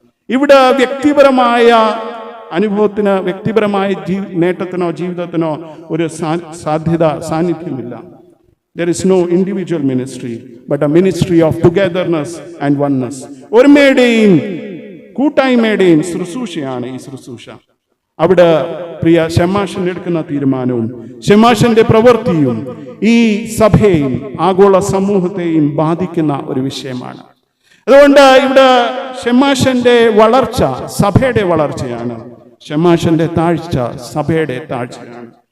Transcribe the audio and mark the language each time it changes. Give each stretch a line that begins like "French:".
Malayalam: ഇവിടെ വ്യക്തിപരമായ അനുഭവത്തിന്, വ്യക്തിപരമായ നേട്ടത്തിനോ ജീവിതത്തിനോ ഒരു സാന്നിധ്യമില്ല.
English: There is no individual ministry, but a ministry of togetherness and oneness.
Malayalam: ഒരുമയുടെയും കൂട്ടായ്മയുടെയും ശുശ്രൂഷയാണ് ഈ ശുശ്രൂഷ. അവിടെ പ്രിയ ഷെമാഷൻ എടുക്കുന്ന തീരുമാനവും ഷെമാഷന്റെ പ്രവൃത്തിയും ഈ സഭയെയും ആഗോള സമൂഹത്തെയും ബാധിക്കുന്ന ഒരു വിഷയമാണ്. അതുകൊണ്ട് ഇവിടെ ഷെമാഷന്റെ വളർച്ച സഭയുടെ വളർച്ചയാണ്, ഷെമാഷന്റെ താഴ്ച സഭയുടെ താഴ്ചയാണ്.